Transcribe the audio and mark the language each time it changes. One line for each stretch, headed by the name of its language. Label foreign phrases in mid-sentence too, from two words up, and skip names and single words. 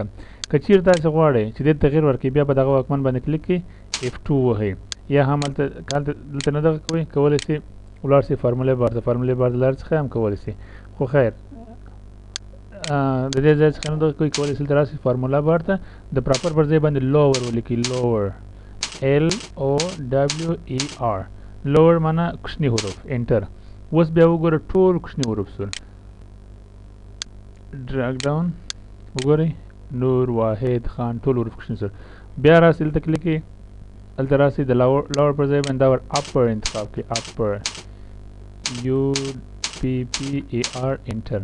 Pashto: که چیرې تاسې غواړئ چې دې تغیر ورکړئ بیا به دغه واکمن باندې کلیک کړئ F2 وهئ، یا هم دلته نه دغه کوئ، کولی شئ ولاړ شئ
English: formula bar
Pashto: ته،
English: formula bar
Pashto: د لارې څخه هم کولی شئ، خو خیر د دې ځای څخه نه دغه کوئ، کولی شئ دلته راشئ
English: formula bar
Pashto: ته، د پراپر پر ځای باندې لوور ولیکئ،
English: lower LOWER lower
Pashto: معنا کوچني حروف انټر. اوس بیا وګوره ټول کوچني حروف شول،
English: drag down
Pashto: وګورئ نور واحد خان ټول حروف کوچني شول. بیا راسئ دلته کلیک کړئ، دلته راسئ د لوور پر ځای باندې دا ور اپر انتخاب کړئ،
English: upper UPPER enter.